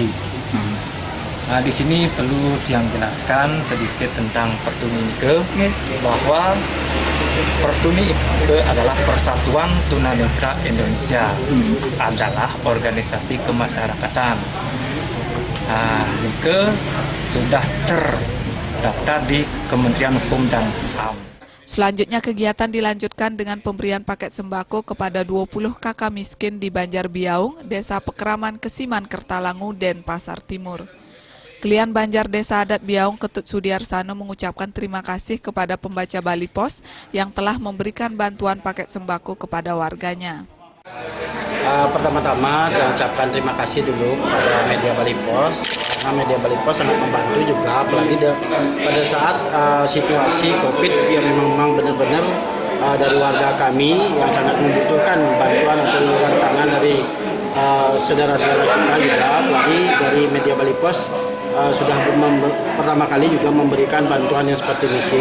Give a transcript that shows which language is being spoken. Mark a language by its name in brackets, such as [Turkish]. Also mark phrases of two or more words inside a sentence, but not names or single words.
[Indonesian] Nah, di sini perlu yang jelaskan sedikit tentang Pertuni Ike, bahwa Pertuni Ike adalah Persatuan Tunanetra Indonesia, adalah organisasi kemasyarakatan. Nah, Ike sudah terdaftar di Kementerian Hukum dan HAM. Selanjutnya kegiatan dilanjutkan dengan pemberian paket sembako kepada 20 kakak miskin di Banjar Biaung, Desa Pekeraman Kesiman Kertalangu, Denpasar Timur. Klien Banjar Desa Adat Biaung Ketut Sudiarsano mengucapkan terima kasih kepada pembaca Bali Pos yang telah memberikan bantuan paket sembako kepada warganya. Pertama-tama saya ucapkan terima kasih dulu kepada media Bali Pos, karena media Bali Pos sangat membantu juga, apalagi pada saat situasi COVID yang memang benar-benar dari warga kami yang sangat membutuhkan bantuan atau uluran tangan dari saudara-saudara kita juga, apalagi dari media Bali Pos sudah pertama kali juga memberikan bantuan yang seperti ini.